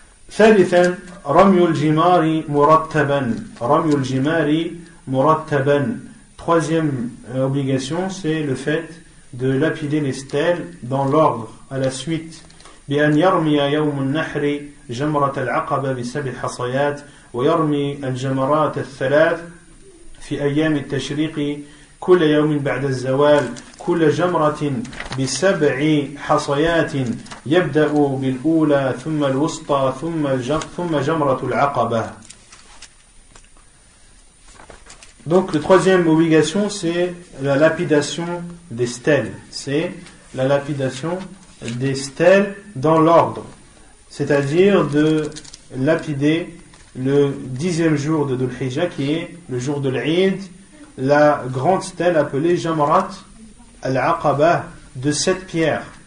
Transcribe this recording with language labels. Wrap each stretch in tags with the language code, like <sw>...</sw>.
<ar>ثالثا رمي الجمار مرتبا.</ar> <fr>Troisième obligation, c'est le fait de lapider les stèles dans l'ordre, à la suite.</fr> <ar>بأن يرمي يوم النحر جمرة العقبة ب7 حصيات ويرمي الجمرات الثلاث في أيام التشريق كل يوم بعد الزوال كل جمرة ب7 حصيات يبدأ بالأولى ثم الوسطى ثم جمرة العقبة.</ar> <fr>Donc, la troisième obligation, c'est la lapidation des stèles. C'est la lapidation des stèles dans l'ordre. C'est-à-dire de lapider le 10e jour de Dhul Hijjah, qui est le jour de l'Eid, la grande stèle appelée Jamrat al-Aqaba, de 7 pierres.</fr>